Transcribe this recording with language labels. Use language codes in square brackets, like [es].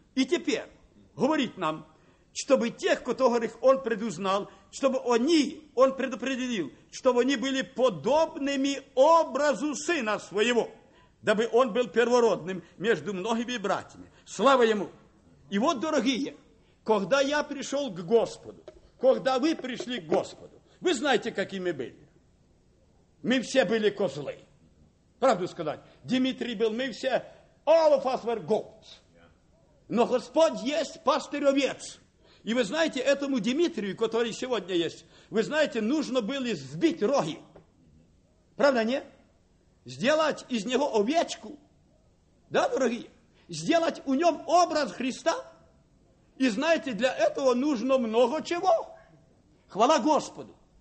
[ru] И теперь говорит нам, чтобы тех, которых Он предузнал, чтобы они, Он предопределил, чтобы они были подобными образу Сына Своего, дабы Он был первородным между многими братьями. Слава Ему! И вот, дорогие, когда я пришел к Господу, когда вы пришли к Господу, вы знаете, какими были. Мы все были козлы. Правду сказать. Дмитрий был, мы все, [en] all of us were goats. [ru] Но Господь есть пастырь овец. И вы знаете, этому Дмитрию, который сегодня есть, вы знаете, нужно было сбить роги. Правда, не? Сделать из него овечку. Да, дорогие? Сделать у нем образ Христа. И знаете, для этого нужно много чего. Хвала Господу.